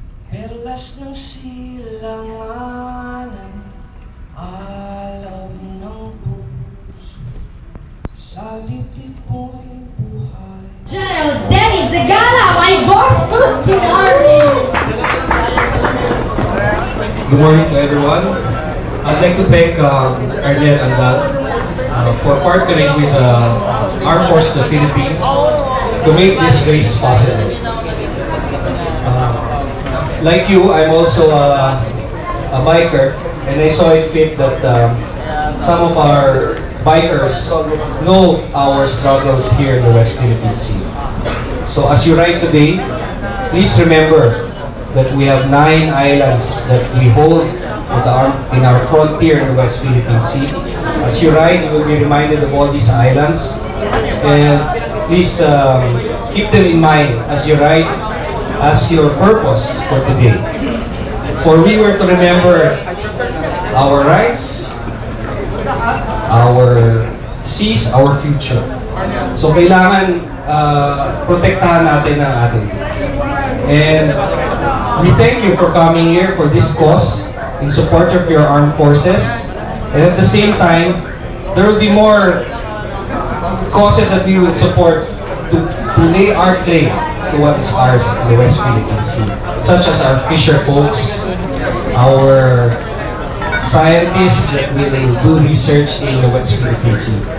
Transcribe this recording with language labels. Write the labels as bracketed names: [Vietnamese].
[Filipino] Perlas ng silanganan, alab ng puso, sa litik mo'y buhay. [English] General Denny Zagala, my boss Philippine Army! Good morning to everyone. I'd like to thank Arnel Andal for partnering with the Armed Forces of the Philippines to make this race possible. Like you, I'm also a biker, and I saw it fit that some of our bikers know our struggles here in the West Philippine Sea. So as you ride today, please remember that we have 9 islands that we hold in our frontier in the West Philippine Sea. As you ride, you will be reminded of all these islands, and please keep them in mind as you ride as your purpose for today. For we were to remember our rights, our seas, our future. [Filipino] So kailangan protektahan natin ang atin. [English] And we thank you for coming here for this cause in support of your armed forces. And at the same time, there will be more causes that we will support to lay our claim to what is ours in the West Philippine Sea, such as our fisher folks, our scientists that will do research in the West Philippine Sea.